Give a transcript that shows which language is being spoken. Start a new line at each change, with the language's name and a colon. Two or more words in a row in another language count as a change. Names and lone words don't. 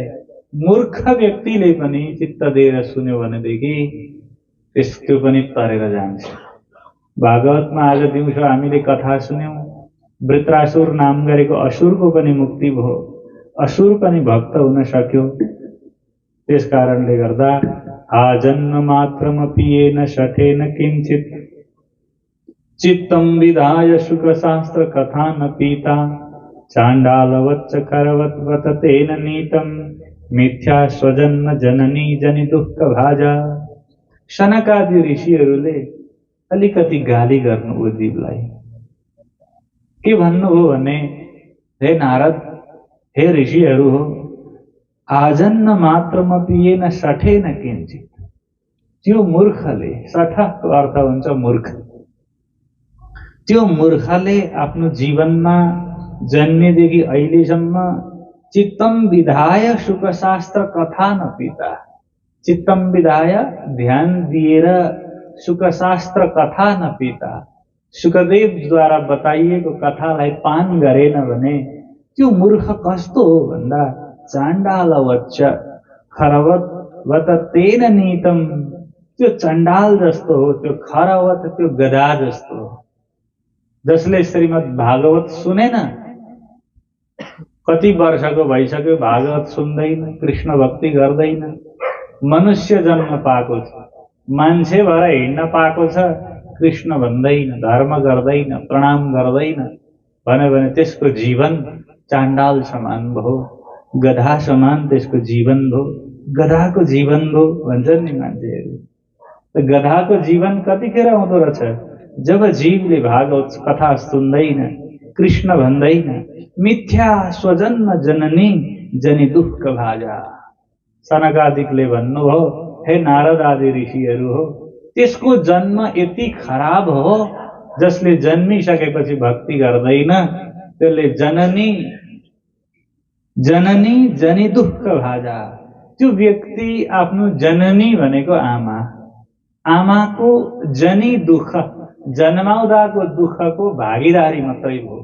Nepali: मूर्ख व्यक्तिले पनि चित्त दिएर सुन्यो भनेदेखि त्यो पनि तरेर जान्छ। भागवतमा आज दिउँसो हामीले कथा सुन्यौं, वृत्रासुर नाम गरेको असुरको पनि मुक्ति भयो, असुर पनि भक्त हुन सक्यो। त्यस कारणले गर्दा
Sanskrit: आजन्म मात्रमपि येन शठेन किंचित चित्तं विधाय सुखशास्त्र कथा न पीता चांडालवच्च करवत तेन नीतम मिथ्या स्वजन्म जननी जनि दुःख भाजा।
Nepali: शनकादि ऋषिहरूले अलिकति गाली गर्नुभयो जीवलाई। के भन्नुभयो भने, हे नारद, हे ऋषिहरू हो,
Sanskrit: आजन्म मात्रमपि येन शठेन किंचित।
Nepali: त्यो मूर्खले, शठको अर्थ हुन्छ मूर्ख, त्यो मूर्खले आफ्नो जीवनमा जन्मेदेखि अहिलेसम्म
Sanskrit: चित्तम विधाय सुखशास्त्र कथा न पीता। चित्तम विधाय
Nepali: ध्यान दिएर
Sanskrit: सुखशास्त्र कथा न पीता,
Nepali: सुखदेवद्वारा बताइएको कथालाई पान गरेन भने त्यो मूर्ख कस्तो हो भन्दा
Sanskrit: चाण्डालवच्च खरवत तेन नीतम।
Nepali: त्यो चण्डाल जस्तो हो, त्यो खरवत, त्यो गधा जस्तो हो। जसले श्रीमद् भागवत सुनेन, कति वर्षको भइसक्यो भागवत सुन्दैन, कृष्ण भक्ति गर्दैन, मनुष्य जन्म पाएको छ, मान्छे भएर हिँड्न पाएको छ, कृष्ण भन्दैन, धर्म गर्दैन, प्रणाम गर्दैन भन्यो भने त्यसको जीवन चाण्डाल समान भयो, गधा समान त्यसको जीवन भयो। गधाको जीवन भयो भन्छन् नि मान्छेहरू। गधाको जीवन कतिखेर हुँदो रहेछ? जब जीवले भागवत कथा सुन्दैन, कृष्ण भन्दैन,
Sanskrit: मिथ्या स्वजन्म जननी जनि दुःख भाजा।
Nepali: सनकादिकले भन्नुभयो, हे नारद आदि ऋषिहरू हो, त्यसको जन्म यति खराब हो जसले जन्मिसकेपछि भक्ति गर्दैन, त्यसले
Sanskrit: जननी जनि दुःख भाजा।
Nepali: त्यो व्यक्ति आफ्नो जननी भनेको आमा, आमाको जनि दुःख, जन्माउँदाको दुःखको भागीदारी मात्रै भयो।